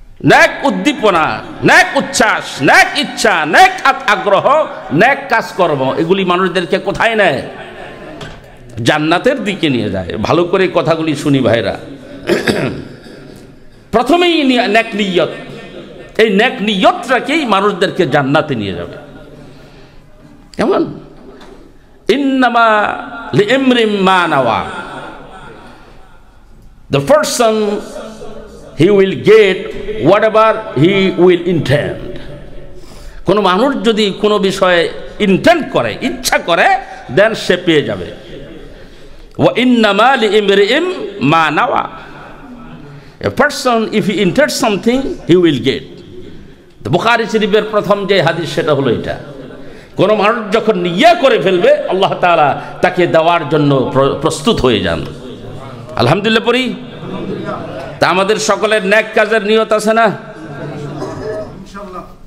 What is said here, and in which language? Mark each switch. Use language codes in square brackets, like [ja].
[bn] নেক উদ্দীপনা, নেক উচ্ছ্বাস, নেক ইচ্ছা, নেক আগ্রহ, নেক কাজকর্ম, এগুলি মানুষদেরকে কোথায় নেয়? জান্নাতের দিকে নিয়ে যায়। ভালো করে কথাগুলি শুনি ভাইরা। প্রথমেই নেক নিয়ত, এই নেক নিয়তটাকেই মানুষদেরকে জান্নাতে নিয়ে যাবে। কেমন? [ar] ইন্নামা লিইমরিম মা নাওয়া, [en] the person he will get whatever he will intend. [bn] কোন মানুষ যদি কোনো বিষয়ে ইন্টেন্ড করে, ইচ্ছা করে, দেন সে পেয়ে যাবে। [ar] ওয়া ইন্নামা লিইমরিম মা নাওয়া, [en] a person if he intends something he will get. [bn] তো বুখারী শরীফের প্রথম যে হাদিস সেটা হলো এটা, কোন মানুষ যখন নিয়ত করে ফেলবে আল্লাহ তাআলা তাকে দেওয়ার জন্য প্রস্তুত হয়ে যান। আলহামদুলিল্লাহ পড়ি। তা আমাদের সকলের নেক কাজের নিয়ত আছে না? ইনশাআল্লাহ।